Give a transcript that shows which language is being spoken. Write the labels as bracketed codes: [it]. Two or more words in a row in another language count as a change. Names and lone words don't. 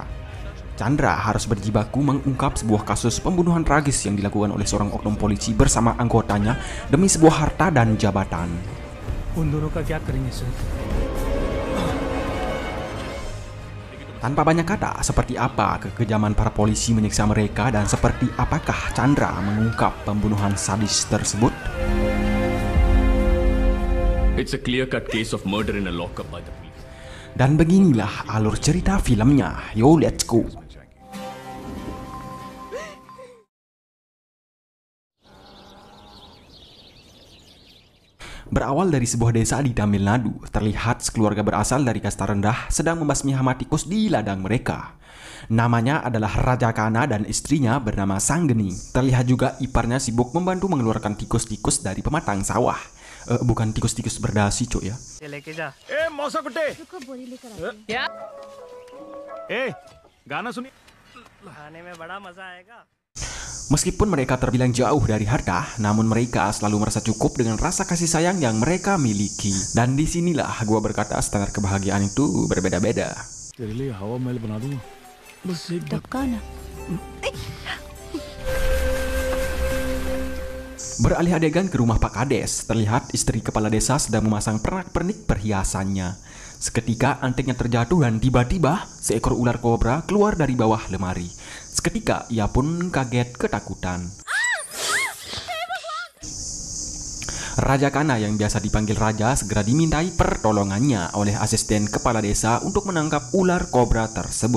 [id] Chandra harus berjibaku mengungkap sebuah kasus pembunuhan tragis yang dilakukan oleh seorang oknum polisi bersama anggotanya demi sebuah harta dan jabatan. Tanpa banyak kata, seperti apa kekejaman para polisi menyiksa mereka dan seperti apakah Chandra mengungkap pembunuhan sadis tersebut? [en] It's a clear-cut case of murder in a lockup by the police. [id] Dan beginilah alur cerita filmnya. [en] Yo, let's go. [id] Berawal dari sebuah desa di Tamil Nadu, terlihat sekeluarga berasal dari kasta rendah sedang membasmi hama tikus di ladang mereka. Namanya adalah Raja Kana dan istrinya bernama Sanggeni. Terlihat juga iparnya sibuk membantu mengeluarkan tikus-tikus dari pematang sawah. Bukan tikus-tikus berdasi, cok ya. [hi] मौसा कुट्टे क्या? गाना सुनी। खाने में बड़ा मजा आएगा। [id] Meskipun mereka terbilang jauh dari harta, namun mereka selalu merasa cukup dengan rasa kasih sayang yang mereka miliki. Dan disinilah gua berkata standar kebahagiaan itu berbeda-beda. [hi] तेरे लिए हवा महल बना दूंगा, बस एक बार। [id] Beralih adegan ke rumah Pak Kades, terlihat istri kepala desa sedang memasang pernak-pernik perhiasannya. Seketika antingnya terjatuh dan tiba-tiba seekor ular kobra keluar dari bawah lemari. Seketika ia pun kaget ketakutan. Raja Kana yang biasa dipanggil Raja segera dimintai pertolongannya oleh asisten kepala desa untuk menangkap ular kobra tersebut.